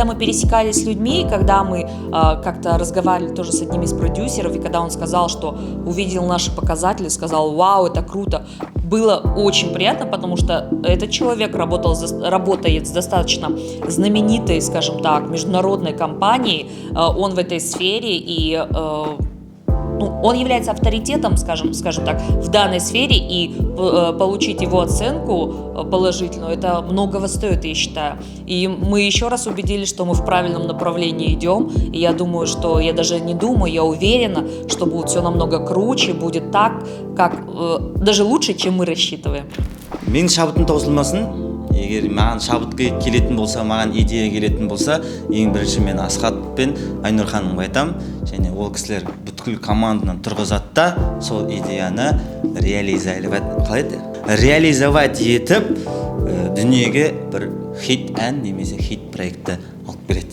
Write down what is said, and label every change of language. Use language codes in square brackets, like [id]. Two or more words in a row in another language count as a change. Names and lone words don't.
[ru] мы пересекались с людьми, когда мы как-то разговаривали тоже с одним из продюсеров, и когда он сказал, что увидел наши показатели, сказал: вау, это круто, было очень приятно, потому что этот человек работает с достаточно знаменитой, скажем так, международной компанией, он в этой сфере, и он является авторитетом, скажем так, в данной сфере, и получить его оценку положительную, это многого стоит, я считаю. И мы еще раз убедились, что мы в правильном направлении идем, и я думаю, что, я даже не думаю, я уверена, что будет все намного круче, будет так, как даже лучше, чем мы рассчитываем. [kk] Менің шабытым таусылмасын. Егер маған шабыт келетін болса, маған идея келетін болса, ең бірінші мен Асхат пен Айнұр ханымға айтам, және ол кісілер бүткіл команданы тұрғызады да сол идеяны реализовать етіп дүниеге бір хит ән немесе хит проектті алып береді.